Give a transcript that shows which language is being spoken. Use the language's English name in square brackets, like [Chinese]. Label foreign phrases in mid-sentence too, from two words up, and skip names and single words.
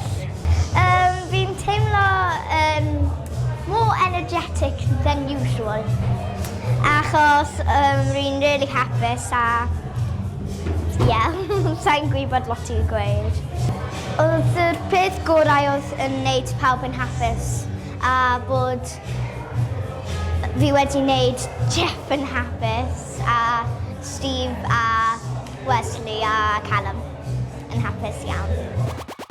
[Welsh] Fi'n teimlo [English] more energetic than usual, [Welsh] achos rwy'n really hapus a sa'n gwybod lot i'w gweud. Oedd yr peth gorau oedd yn wneud pawb yn hapus a bod fi wedi wneud Jeff yn hapus a Steve a Wesley a Callum yn hapus iawn.